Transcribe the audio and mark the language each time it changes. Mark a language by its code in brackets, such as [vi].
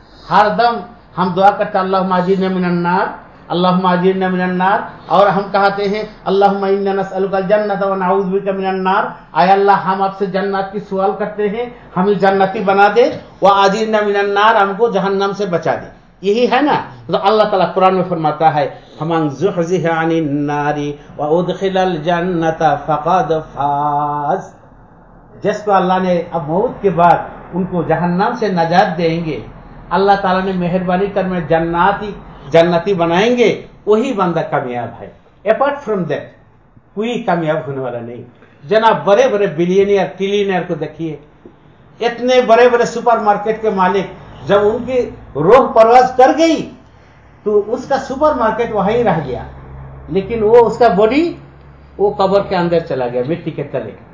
[ur] हरदम हम दुआ करते हैं, [ar] अल्लाह माजीना मिनन नार, اللهم اجرنا من النار، [ur] اور ہم کہتے ہیں [ar] اللهم انا نسالک الجنت و نعوذ بك من النار، [ur] اے اللہ ہم آپ سے جنت کی سوال کرتے ہیں، ہمیں جنتی بنا دے، [ar] و اجرنا من النار، [ur] ہم کو جہنم سے بچا دے، یہی ہے نا؟ تو اللہ تعالیٰ قرآن میں فرماتا ہے، [ar] فمن زحزح عن النار وادخل الجنه فقد فاز. [ur] جس کو اللہ نے اب موت کے بعد ان کو جہنم سے نجات دیں گے, اللہ تعالیٰ نے مہربانی کر میں جنتی بنائیں گے, وہی بندہ کامیاب ہے. [en] apart from that [ur] کوئی کامیاب ہونے والا نہیں. جناب بڑے بڑے بلینئر ٹریلینئر کو دیکھیے, اتنے بڑے بڑے سپر مارکیٹ کے مالک, جب ان کی روح پرواز کر گئی تو اس کا سپر مارکیٹ وہیں رہ گیا, لیکن وہ اس کا باڈی وہ قبر کے اندر چلا گیا مٹی کے تلے.